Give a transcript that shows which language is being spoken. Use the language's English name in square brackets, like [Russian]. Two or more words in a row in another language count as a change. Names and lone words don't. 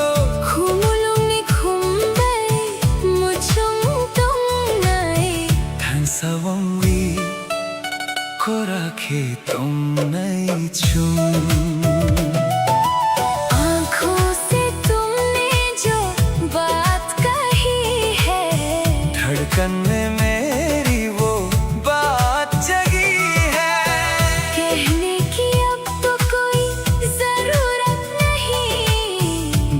[Kok Borok] Khumulong ni khumbay, muchong tong nay. Than sawang wi, ko rakhe tong nay chum. [Hindi] आँखों से तुमने जो बात कही है, धड़कन में मेरी वो बात जगी है। कहने की अब तो कोई जरूरत नहीं।